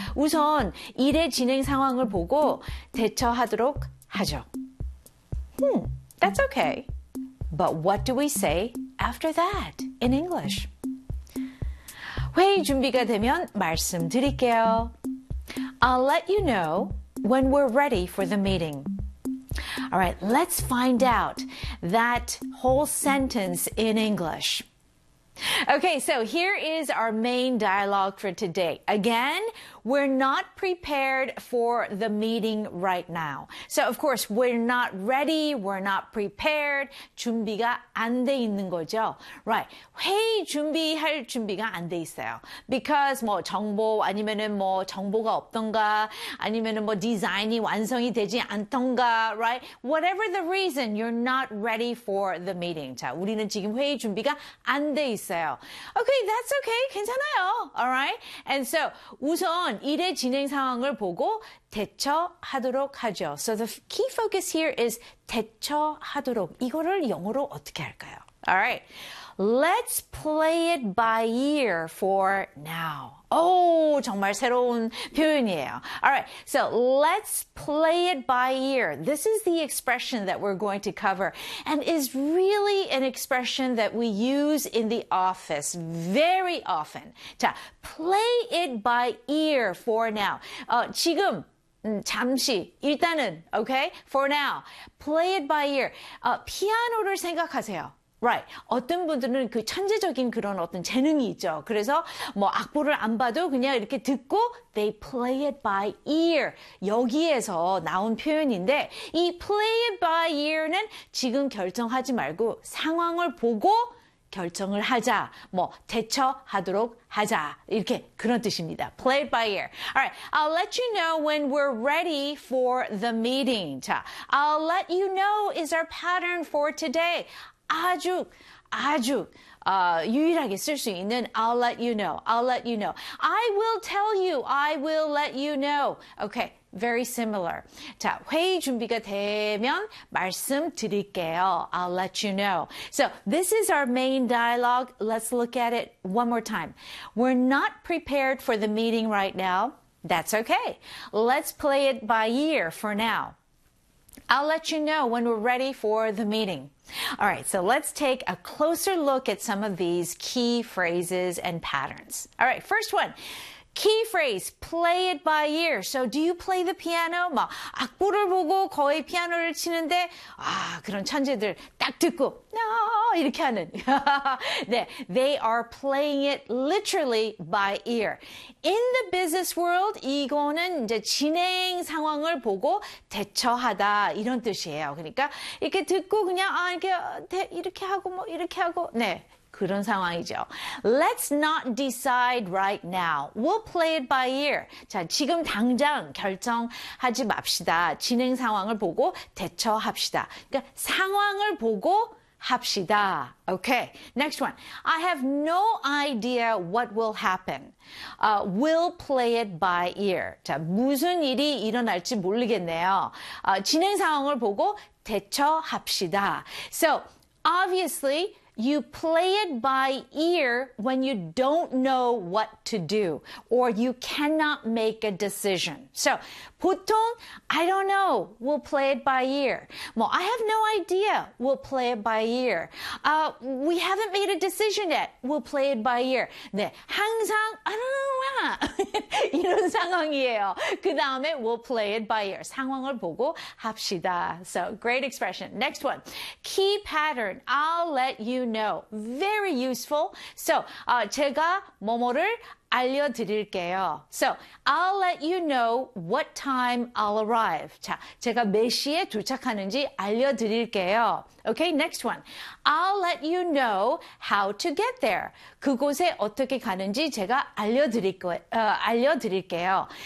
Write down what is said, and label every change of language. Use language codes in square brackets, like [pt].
[ko] 우선 일의 진행 상황을 보고 대처하도록 하죠. [en] That's okay. But what do we say after that in English? [ko] 회의 준비가 되면 말씀드릴게요. [en] I'll let you know when we're ready for the meeting. All right, let's find out that whole sentence in English. Okay, so here is our main dialogue for today. Again, we're not prepared for the meeting right now. So, of course, we're not ready, we're not prepared. [ko] 준비가 안돼 있는 거죠. [en] Right. [ko] 회의 준비할 준비가 안돼 있어요. [en] Because [ko] 뭐 정보 아니면은 뭐 정보가 없던가 아니면은 뭐 디자인이 완성이 되지 않던가, right? [en] Whatever the reason, you're not ready for the meeting. [ko] 자, 우리는 지금 회의 준비가 안돼 있어요. [en] Okay, that's okay. [ko] 괜찮아요. [en] All right. And so, [ko] 우선 일의 진행 상황을 보고 대처하도록 하죠. [en] So the key focus here is 대처하도록. [ko] 이거를 영어로 어떻게 할까요? [en] All right. Let's play it by ear for now. [ko] 오, 정말 새로운 표현이에요. [en] All right. So let's play it by ear. This is the expression that we're going to cover and is really an expression that we use in the office very often. 자, play it by ear for now. [ko] 지금 잠시 일단은 [en] okay? For now. Play it by ear. [ko] 피아노를 생각하세요. Right. 어떤 분들은 그 천재적인 그런 어떤 재능이 있죠. 그래서 뭐 악보를 안 봐도 그냥 이렇게 듣고 [en] they play it by ear. [ko] 여기에서 나온 표현인데 이 play it by ear는 지금 결정하지 말고 상황을 보고 결정을 하자. 뭐 대처하도록 하자. 이렇게 그런 뜻입니다. [en] Play it by ear. All right. I'll let you know when we're ready for the meeting. 자, I'll let you know is our pattern for today. [ko] 아주 아주 유일하게 쓸수 있는 [en] I'll let you know, I'll let you know, I will tell you, I will let you know. Okay, very similar. [ko] 자, 회의 준비가 되면 말씀드릴게요. [en] I'll let you know. So this is our main dialogue. Let's look at it one more time. We're not prepared for the meeting right now. That's okay. Let's play it by ear for now. I'll let you know when we're ready for the meeting. All right, so let's take a closer look at some of these key phrases and patterns. All right, first one. Key phrase, play it by ear. So, do you play the piano? [ko] 막 악보를 보고 거의 피아노를 치는데, 아, 그런 천재들 딱 듣고, 아, 이렇게 하는. [en] 네, they are playing it literally by ear. In the business world, [ko] 이거는 이제 진행 상황을 보고 대처하다, 이런 뜻이에요. 그러니까, 이렇게 듣고 그냥, 아, 이렇게 하고, 뭐, 이렇게 하고, 네. 그런 상황이죠. [en] Let's not decide right now. We'll play it by ear. [ko] 자, 지금 당장 결정하지 맙시다. 진행 상황을 보고 대처합시다. 그러니까 상황을 보고 합시다. [en] Okay, next one. I have no idea what will happen. We'll play it by ear. [ko] 자, 무슨 일이 일어날지 모르겠네요. 진행 상황을 보고 대처합시다. [en] So, obviously, you play it by ear when you don't know what to do or you cannot make a decision. So, [ko] 보통, [en] I don't know, we'll play it by ear. 뭐, I have no idea, we'll play it by ear. We haven't made a decision yet, we'll play it by ear. [ko] 네, 항상, [en] I don't know, [ko] 이런 상황이에요. 그 다음에, [en] we'll play it by ear. [ko] 상황을 보고 합시다. [en] So, great expression. Next one. Key pattern, I'll let you know. Very useful. [ko] So, 제가 뭐뭐를 알려드릴게요. [en] So, I'll let you know what time I'll arrive. [ko] 자, 제가 몇 시에 도착하는지 알려드릴게요. [en] Okay, next one. I'll let you know how to get there. [ko] 그곳에 어떻게 가는지 제가 알려드릴게요.